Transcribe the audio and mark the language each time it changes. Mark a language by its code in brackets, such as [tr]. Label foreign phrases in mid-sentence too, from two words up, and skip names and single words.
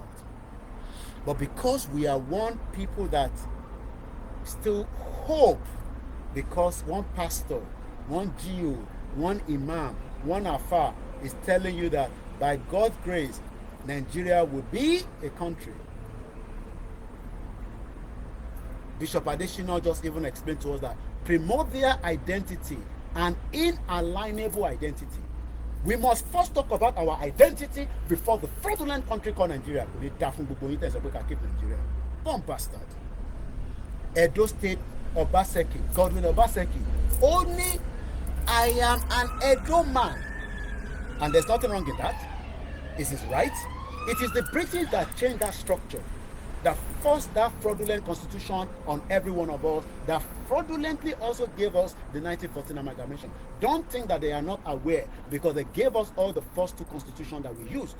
[en] But because we are one people that still hope, because one pastor, one GO, one imam, one Afa is telling you that by God's grace, Nigeria will be a country. Bishop Adesina just even explained to us that primordial identity and inalienable identity. We must first talk about our identity before the fraudulent country called Nigeria. Bomb bastard. Edo State, Obaseki, Godwin Obaseki. Only I am an Edo man. And there's nothing wrong in that. Is it right? It is the British that changed that structure, that forced that fraudulent constitution on every one of us, that fraudulently also gave us the 1914 amalgamation. Don't think that they are not aware, because they gave us all the first two constitutions that we used.